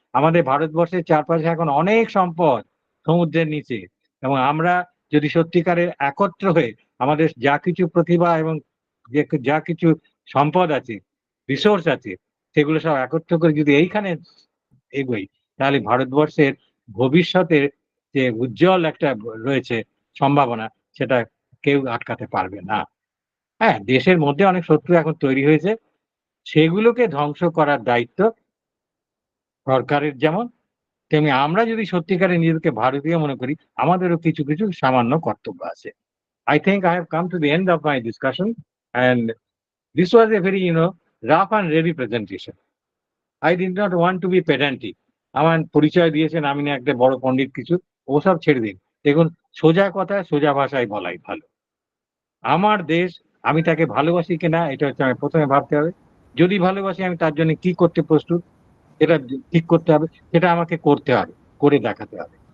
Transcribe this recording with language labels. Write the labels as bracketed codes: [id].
[bn] আমাদের ভারতবর্ষের চারপাশে এখন অনেক সম্পদ সমুদ্রের নিচে, এবং আমরা যদি সত্যিকারের একত্র হয়ে আমাদের যা কিছু প্রতিভা এবং যা কিছু সম্পদ আছে, রিসোর্স আছে, সেগুলো সব একত্র করে যদি এইখানে এগোই, তাহলে ভারতবর্ষের ভবিষ্যতের যে উজ্জ্বল একটা রয়েছে সম্ভাবনা, সেটা কেউ আটকাতে পারবে না। হ্যাঁ, দেশের মধ্যে অনেক শত্রু এখন তৈরি হয়েছে, সেগুলোকে ধ্বংস করার দায়িত্ব সরকারের যেমন, তেমনি আমরা যদি সত্যিকারে নিজেদেরকে ভারতীয় মনে করি, আমাদেরও কিছু কিছু সামান্য কর্তব্য আছে। [en] I think I have come to the end of my discussion, and this was a very, rough and ready presentation. I did not want to be pedantic. [bn] আমার পরিচয় দিয়েছেন, আমি না একটা বড় পণ্ডিত কিছু, ওসব ছেড়ে দিন। দেখুন, সোজা কথা সোজা ভাষায় বলাই ভালো। আমার দেশ, আমি তাকে ভালোবাসি কিনা, এটা হচ্ছে আমি প্রথমে ভাবতে হবে। যদি ভালোবাসি, আমি তার জন্য কি করতে প্রস্তুত, সেটা ঠিক করতে হবে, সেটা আমাকে করতে হবে, করে দেখাতে হবে।